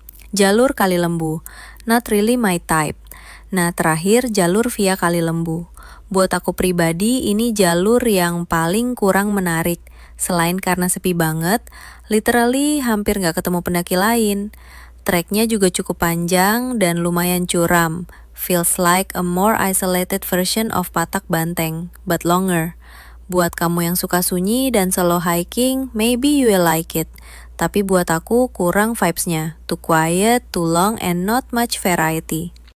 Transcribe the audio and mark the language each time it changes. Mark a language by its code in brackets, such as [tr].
[id] Jalur Kali Lembu, [en] not really my type. [id] Nah, terakhir jalur via Kali Lembu. Buat aku pribadi, ini jalur yang paling kurang menarik. Selain karena sepi banget, literally hampir gak ketemu pendaki lain. Treknya juga cukup panjang dan lumayan curam. [en] Feels like a more isolated version of Patak Banteng, but longer. [id] Buat kamu yang suka sunyi dan solo hiking, [en] maybe you will like it. [id] Tapi buat aku kurang vibes-nya. [en] Too quiet, too long, and not much variety.